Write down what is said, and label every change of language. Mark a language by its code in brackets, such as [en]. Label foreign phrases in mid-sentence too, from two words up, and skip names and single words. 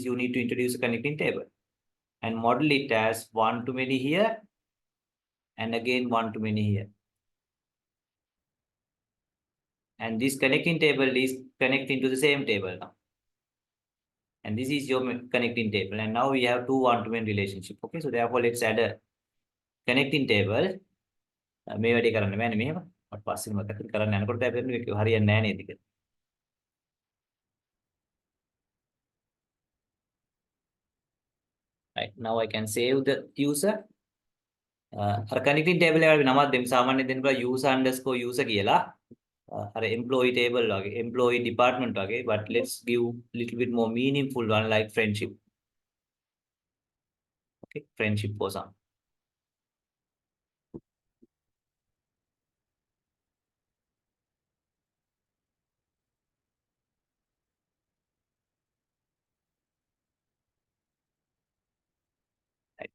[en] You need to introduce a connecting table and model it as one to many here and again one to many here. And this connecting table is connecting to the same table now. And this is your connecting table. And now we have two one-to-many relationship. Okay, so therefore let's add a connecting table. [si] මේ වැඩේ කරන්න බෑනේ මෙහෙම. මට පස්සේ මතක කරන්න යනකොට දැන් මේක හරියන්නේ නැහැ නේද කියලා. [en] Right, now I can save the user. [si] අර [en] connecting table [si] එකට නමක් දෙමු. සාමාන්‍යයෙන් දෙන්න බෑ user_user කියලා. අර [en] employee table [si] වගේ, [en] employee department [si] වගේ, [en] but let's give little bit more meaningful one like friendship. Okay, friendship for some. Right.